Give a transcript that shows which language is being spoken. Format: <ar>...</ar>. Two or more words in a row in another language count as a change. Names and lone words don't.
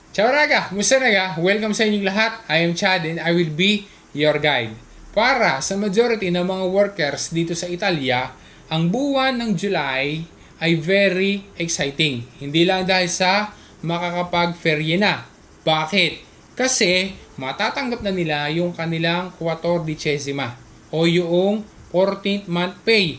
<it>Ciao raga!</it> <tl>Musta naga? Welcome sa inyong lahat.</tl> <en>I am Chad and I will be your guide.</en> <tl>Para sa majority ng mga workers dito sa Italia, ang buwan ng July ay</tl> <en>very exciting.</en> <tl>Hindi lang dahil sa makakapag-ferye na. Bakit? Kasi matatanggap na nila yung kanilang 14 o yung</tl> <en>14th month pay.</en>